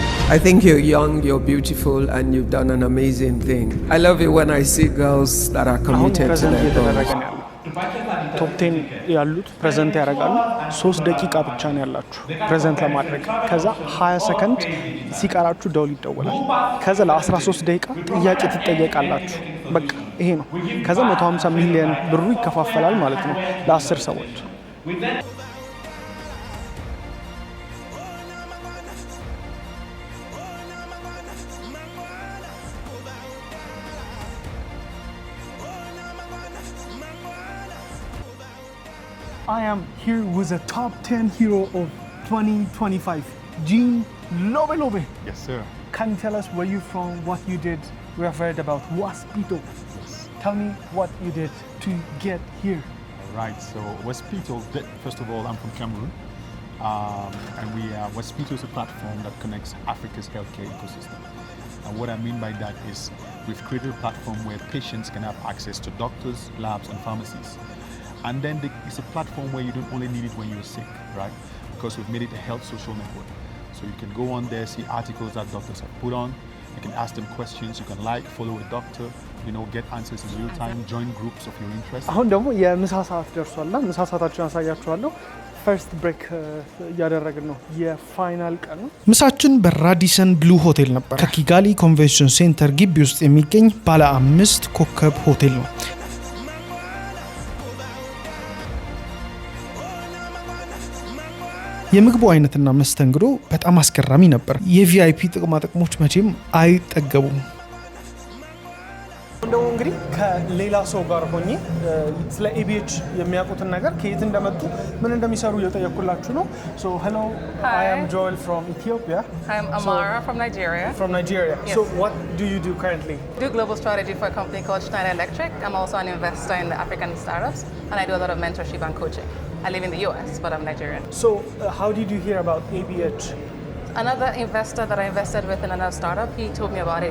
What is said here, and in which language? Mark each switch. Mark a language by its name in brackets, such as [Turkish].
[English] I think you're young, you're beautiful, and you've done an amazing thing. I love it when I see girls that are committed to their goals. [Amharic] ቶፕ 10 ያሉት ፕሬዘንት ያደርጋሉ። 3 ደቂቃ ብቻ ነው ያላችሁ ፕሬዘንት ለማድረግ። ከዛ 20 ሰከንድ ሲቀራችሁ ደውል ይደወላል። ከዛ ለ13 ደቂቃ ጥያቄ ትጠየቃላችሁ። በቃ ይሄ ነው። ከዛ 150 ሚሊዮን ብሩ ይከፋፈላል ማለት ነው ለ10 ሰዎች። [English] I am here with a top 10 hero of 2025, Jean Lobe. Yes, sir. Can you tell us where you're from, what you did? We have heard about Waspito. Yes. Tell me what you did to get here. All right, so Waspito, first of all, I'm from Cameroon. And Waspito is a platform that connects Africa's healthcare ecosystem. And what I mean by that is we've created a platform where patients can have access to doctors, labs, and pharmacies. And then it's a platform where you don't only need it when you're sick, right? Because we've made it a health social network. So you can go on there, see articles that doctors have put on. You can ask them questions. You can follow a doctor, get answers in real time, join groups of your interest. [Amharic] አሁን ደግሞ የምሳ ሰዓት ደርሷል። ምሳ ሰዓታችንን አሳያችኋለሁ። ፈርስት ብሬክ እያደረግን ነው። የፋይናል ቀን ነው። ምሳችን በራዲሰን ብሉ ሆቴል ነበር። ከኪጋሊ ኮንቬንሽን ሴንተር ግቢ ውስጥ የሚገኝ ባለ 5 ኮከብ ሆቴል ነው። የምግቡ አይነትና መስተንግዶ በጣም አስገራሚ ነበር። የቪአይፒ ጥቅማ ጥቅሞች መቼም አይጠገቡም። እንደው እንግዲህ ከሌላ ሰው ጋር ሆኜ ስለ ኤቢኤች የሚያውቁትን ነገር ከየት እንደመጡ ምን እንደሚሰሩ እየጠየኩላችሁ ነው። [English] So hello, Hi. I am Joel from Ethiopia. I'm Amara from Nigeria. From Nigeria. Yes. So what do you do currently? I do global strategy for a company called Schneider Electric. I'm also an investor in the African startups, and I do a lot of mentorship and coaching. I live in the US, but I'm Nigerian. So how did you hear about ABH? Another investor that I invested with in another startup, he told me about it.